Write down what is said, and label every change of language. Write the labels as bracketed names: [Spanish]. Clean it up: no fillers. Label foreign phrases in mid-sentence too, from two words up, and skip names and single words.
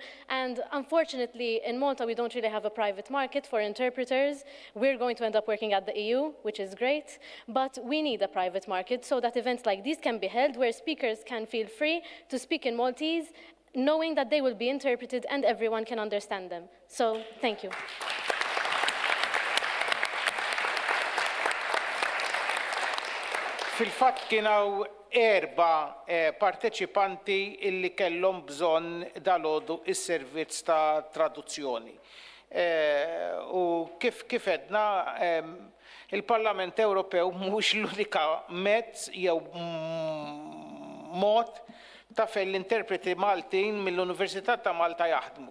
[English] And unfortunately, in Malta, we don't really have a private market for interpreters. We're going to end up working at the EU, which is great, but we need a private market so that events like these can be held where speakers can feel free to speak in Maltese, knowing that they will be interpreted and everyone can understand them. So, thank you. [Maltese] Fil-fatt kienaw 4 parteċipanti illi kellhom bżonn dalodu is-servizz ta' traduzzjoni. U kif edna, il-Parlament Ewropew mhux l-unika mezz jew mod ta' fejn l-interpreti Maltin mill-Università ta' Malta jaħdmu.